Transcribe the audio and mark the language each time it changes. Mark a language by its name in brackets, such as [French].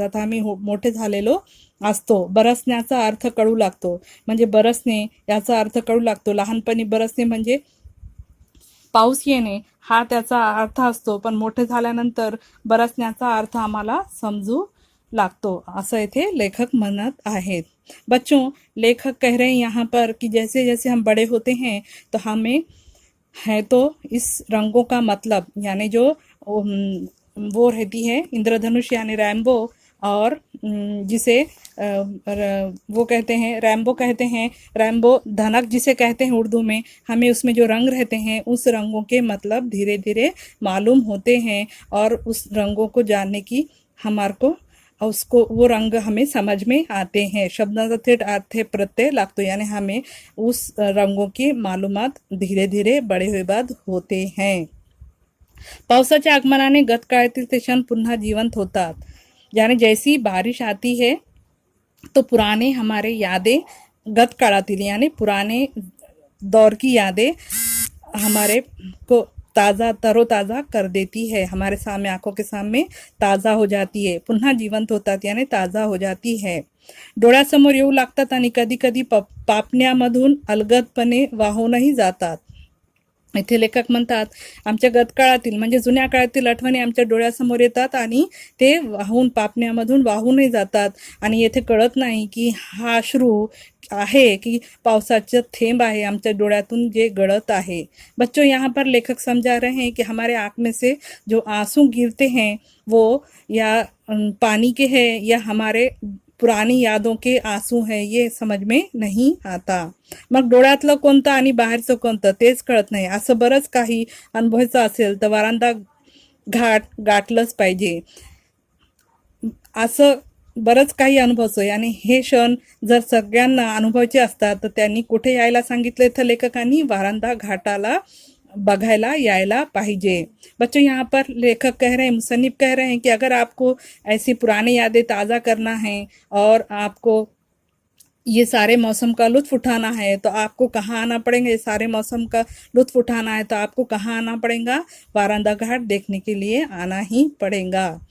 [Marathi] आता आम्ही मोठे झालेलो असतो. बरसण्याचा अर्थ कळू लागतो, म्हणजे बरसणे याचा अर्थ कळू लागतो. लहानपणी बरसणे म्हणजे पाऊस येणे हा त्याचा अर्थ असतो, पण मोठे झाल्यानंतर बरसण्याचा अर्थ आम्हाला समजू लागतो, असं इथे लेखक म्हणत आहेत. [Hindi] बच्चों, लेखक कह रहे हैं यहाँ पर कि जैसे जैसे हम बड़े होते हैं तो हमें है तो इस रंगों का मतलब, यानी जो वो रहती है इंद्रधनुष यानी रैम्बो, और जिसे वो कहते हैं रैम्बो कहते हैं, रैम्बो धनक जिसे कहते हैं उर्दू में, हमें उसमें जो रंग रहते हैं उस रंगों के मतलब धीरे धीरे मालूम होते हैं. और उस रंगों को जानने की हमारे को उसको वो रंग हमें समझ में आते हैं. [Marathi] शब्दांचा थेट अर्थ प्रत्यय लागतो, [Hindi] यानी हमें उस रंगों की मालूमात धीरे धीरे बड़े हुए बाद होते हैं. [Marathi] पावसाच्या आगमनाने गतकाळातील ते क्षण पुन्हा जिवंत होतात. [Hindi] यानी जैसी बारिश आती है तो पुराने हमारे यादें गतकाळातील यानी पुराने दौर की यादें हमारे को तरोताज़ा कर देती है, हमारे सामने आंखों के सामने ताज़ा हो जाती है. [Marathi] पुन्हा जिवंत होतात [Hindi] यानी ताज़ा हो जाती है. [Marathi] डोळ्यासमोर येऊ लागतात आणि कधी कधी पापण्यामधून अलगदपणे वाहूनही जातात. इथे लेखक म्हणतात आमच्या गतकाळातील म्हणजे जुन्या काळातील आठवणी आमच्या डोळ्यासमोर येतात आणि ते वाहून पापण्यामधून वाहूनही जातात. आणि येथे कळत नाही की हा अश्रू आहे की पावसाचं थेंब आहे आमच्या डोळ्यातून जे गळत आहे. [Hindi] बच्चों, यहाँ पर लेखक समझा रहे हैं कि हमारे आँख में से जो आंसू गिरते हैं वो या पानी के हैं या हमारे पुरानी यादों के आंसू हैं, ये समझ में नहीं आता. [Marathi] मग डोळ्यातलं कोणतं आणि बाहेरचं कोणतं तेच कळत नाही. असं बरंच काही अनुभवायचं असेल तर वारांदा घाट गाठलंच पाहिजे. असं बरंच काही अनुभवतो, आणि हे क्षण जर सगळ्यांना अनुभवायचे असतात तर त्यांनी कुठे यायला सांगितले तर लेखकांनी वारांदा घाटाला बघायला यायला पाहिजे. [Hindi] बच्चों, यहाँ पर लेखक कह रहे हैं, मुसन्निफ कह रहे हैं कि अगर आपको ऐसी पुरानी यादें ताज़ा करना है और आपको ये सारे मौसम का लुत्फ़ उठाना है तो आपको कहाँ आना पड़ेगा. ये सारे मौसम का लुत्फ़ उठाना है तो आपको कहाँ आना पड़ेगा, वारांदा घाट देखने के लिए आना ही पड़ेगा.